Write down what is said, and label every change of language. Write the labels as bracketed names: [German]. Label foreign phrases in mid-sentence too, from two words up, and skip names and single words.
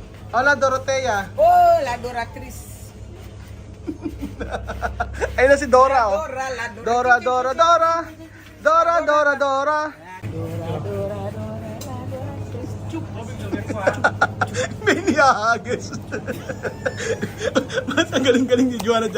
[Spanish] Hola, Dorotea. Oh, la Doratriz. [Filipino] Ayun na si Dora, oh. Dora, la Dora, Dora, Dora. Dora, Dora, Dora. May niyahagis. Mas ang galing-galing ni Joanna dyan.